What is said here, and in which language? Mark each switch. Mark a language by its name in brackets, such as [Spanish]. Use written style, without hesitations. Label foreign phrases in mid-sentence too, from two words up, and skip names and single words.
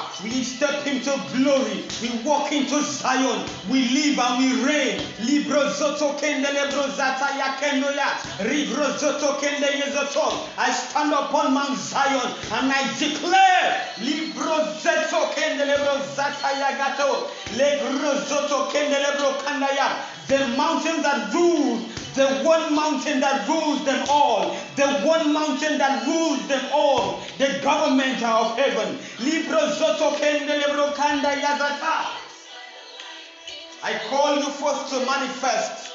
[English] We step into glory. We walk into Zion. We live and we reign. Libro zoto kende lebro zata ya kendo ya. Libro zoto kende yezoto. I stand upon Mount Zion and I declare libro zoto kende lebro zata ya gato. Libro zoto kende lebro kanda ya. The mountain that rules. The one mountain that rules them all. The one mountain that rules them all. The government of heaven. Libro zoto kende lebro kanda yazata. I call you forth to manifest.